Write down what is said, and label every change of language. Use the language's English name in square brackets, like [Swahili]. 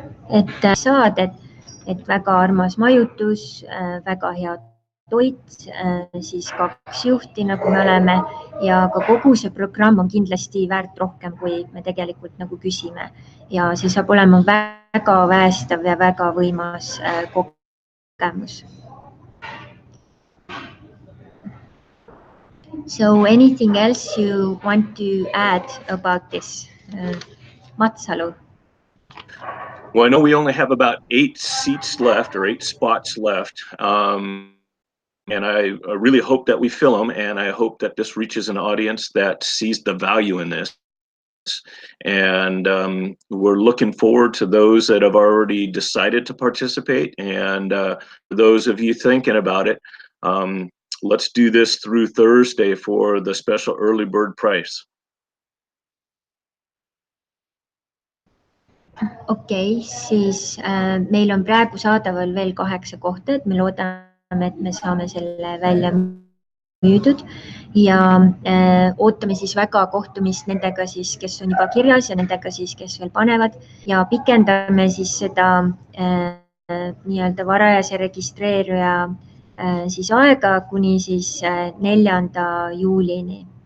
[Estonian] Et saad, et väga armas majutus, väga hea toit, siis 2 juhti, nagu me oleme, ja ka kogu see programm on kindlasti väärt rohkem, kui me tegelikult nagu küsime. Ja see saab olema väga väestav ja väga võimas kogemus. [English] So anything else you want to add about this? Matsalu. Well, I know we only have about 8 seats left or 8 spots left. And I really hope that we fill them, and I hope that this reaches an audience that sees the value in this. And we're looking forward to those that have already decided to participate. And for those of you thinking about it, let's do this through Thursday for the special early bird price. [Estonian] Okei, siis meil on praegu saadaval veel 8 kohta, et me loodame, et me saame selle välja müüdud ja ootame siis väga kohtumist nendega siis, kes on juba kirjas ja nendega siis, kes veel panevad ja pikendame siis seda nii-öelda varajase registreeruja siis aega kuni siis 4. juulini.